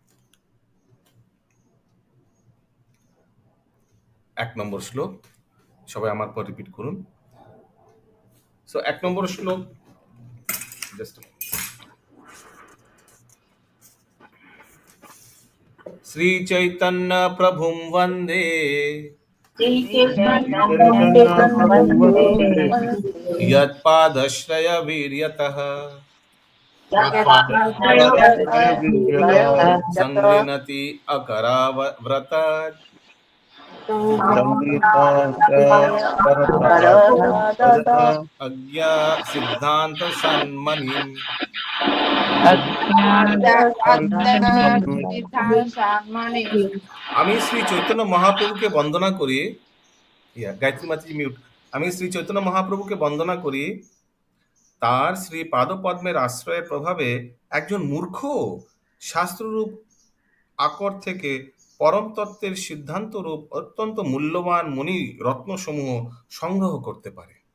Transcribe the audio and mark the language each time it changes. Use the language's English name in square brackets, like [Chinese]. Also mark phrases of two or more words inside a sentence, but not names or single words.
[Bangla] 1 নম্বর শ্লোক, সবাই আমার পর রিপিট করুন। সো 1 নম্বর শ্লোক, জাস্ট [Sanskrit] শ্রী চৈতন্য প্রভুম বন্দে यत्पादश्रय वीर्यतः संगृह्णति अकराव्रतात् अज्ञा सिद्धांत सन्मनिम्। [Bangla] আমি শ্রী চৈতন্য মহাপ্রভুকে বন্দনা করি, গায়ত্রী মাতাজি মিউট। আমি শ্রী চৈতন্য মহাপ্রভুকে বন্দনা করি তার শ্রী পাদপদ্মের আশ্রয়ের প্রভাবে একজন মূর্খ শাস্ত্ররূপ আকর থেকে পরম তত্ত্বের সিদ্ধান্ত রূপ অত্যন্ত মূল্যবান মণি রত্নসমূহ সংগ্রহ করতে পারে।